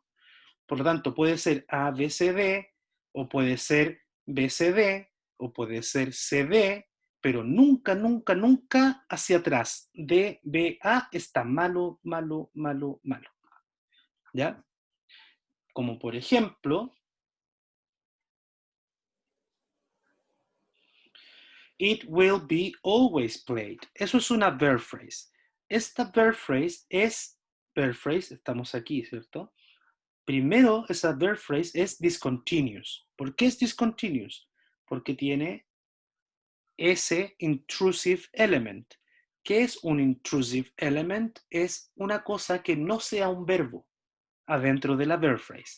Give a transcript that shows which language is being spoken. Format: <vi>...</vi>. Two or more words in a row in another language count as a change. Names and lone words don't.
<es>Por lo tanto, puede ser A, B, C, D, o puede ser B, C, D, o puede ser C, D, pero nunca, nunca, nunca hacia atrás. D, B, A está malo, malo, malo, malo. ¿Ya? Como por ejemplo,</es> <en>it will be always played.</en> <es>Eso es una</es> <en>verb phrase.</en> <es>Esta</es> <en>verb phrase</en> <es>es</es> <en>verb phrase,</en> <es>estamos aquí, ¿cierto? Primero, esa</es> <en>verb phrase</en> <es>es discontinuous. ¿Por qué es discontinuous? Porque tiene ese</es> <en>intrusive element.</en> <es>¿Qué es un</es> <en>intrusive element?</en> <es>Es una cosa que no sea un verbo adentro de la</es> <en>verb phrase.</en>